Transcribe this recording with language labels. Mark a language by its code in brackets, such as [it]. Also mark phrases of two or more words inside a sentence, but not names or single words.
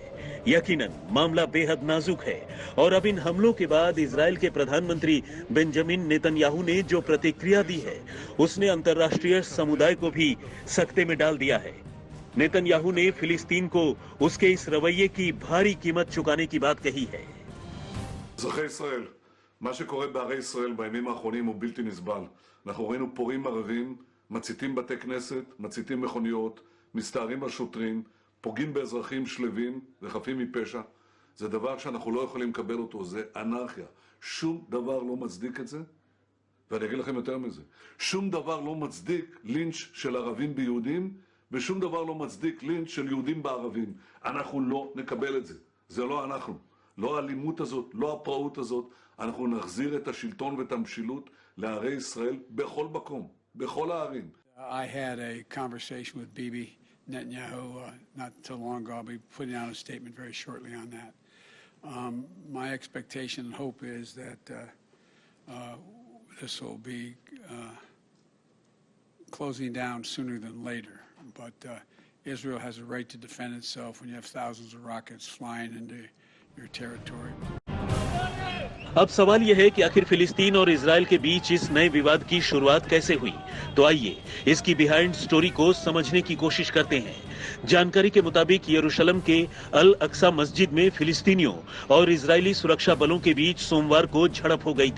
[hi] यकीनन मामला बेहद नाजुक है और अब इन हमलों के बाद इजरायल के प्रधानमंत्री बेंजामिन नेतन्याहू ने जो प्रतिक्रिया दी है, उसने अंतर्राष्ट्रीय समुदाय को भी सकते में डाल दिया है। नेतन्याहू ने फिलिस्तीन को उसके इस रवैये की भारी कीमत चुकाने की बात कही है। [he] אזרחי ישראל, מה שקורה בערי ישראל בימים האחרונים הוא בלתי נסבל. אנחנו ראינו פורעים ערבים, מציתים בתי כנסת, מציתים מכוניות, מסתערים על שוטרים, פוגעים באזרחים שלווים וחפים מפשע. זה דבר שאנחנו לא יכולים לקבל אותו, זה אנרכיה. שום דבר לא מצדיק את זה, ואני אגיד לכם יותר מזה. שום דבר לא מצדיק לינץ' של ערבים ביהודים, ושום דבר לא מצדיק לינץ' של יהודים בערבים. אנחנו לא נקבל את זה. זה לא אנחנו. לא האלימות הזאת, לא הפראות הזאת. אנחנו נחזיר את השלטון ואת המשילות לערי ישראל בכל מקום, בכל הערים. [en] I had a conversation with Bibi Netanyahu not too long ago. I'll be putting out a statement very shortly on that. My expectation and hope is that this will be closing down sooner than later. But Israel has a right to defend itself when you have thousands of rockets flying into your territory. [hi] अब सवाल यह है कि आखिर फिलिस्तीन और इजरायल के बीच इस नए विवाद की शुरुआत कैसे हुई। तो आइए इसकी [en] behind story [hi] को समझने की कोशिश करते हैं। जानकारी के मुताबिक यरूशलेम के अल अक्सा मस्जिद में फिलिस्तीनियों और इजरायली सुरक्षा बलों के बीच सोमवार को झड़प हो गई थी।